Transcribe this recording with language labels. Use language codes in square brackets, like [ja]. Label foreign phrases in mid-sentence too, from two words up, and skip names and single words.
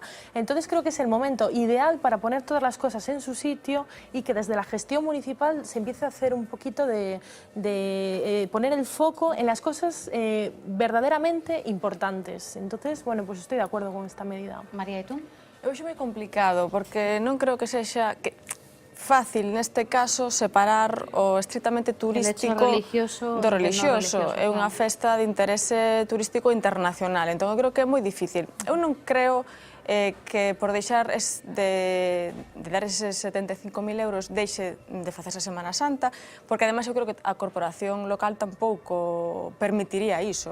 [es] Entonces creo que es el momento ideal para poner todas las cosas en su sitio y que desde la gestión municipal se empiece a hacer un poquito de poner el foco en las cosas verdaderamente importantes. Entonces, bueno, pues estoy de acuerdo con esta medida. María, ¿y tú? [gl] Eu acho moi complicado, porque non creo que sexa fácil neste caso separar o estritamente turístico do religioso. É unha festa de interese turístico internacional, entón eu creo que é moi difícil. Eu non creo que por deixar de dar eses 75.000 euros deixe de facerse a Semana Santa, porque ademais eu creo que a corporación local tampouco permitiría iso.